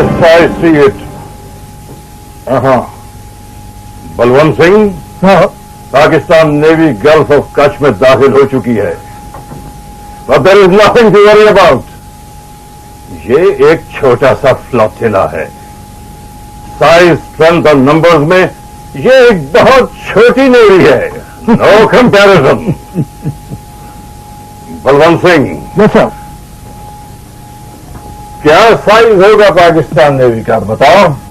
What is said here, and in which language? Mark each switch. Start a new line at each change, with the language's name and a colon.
English: I see it.
Hindi: Balwant Singh, Pakistan navy gulf of Kutch में दाखिल हो चुकी है.
English: But there is nothing to worry about.
Hindi: ये एक छोटा सा फ्लोटिला है. साइज, स्ट्रेंथ और नंबर्स में ये एक बहुत छोटी नेवी है.
English: No comparison.
Hindi: Balwant Singh,
English: Yes sir.
Hindi: क्या साइज होगा पाकिस्तान नेवी का, बताओ.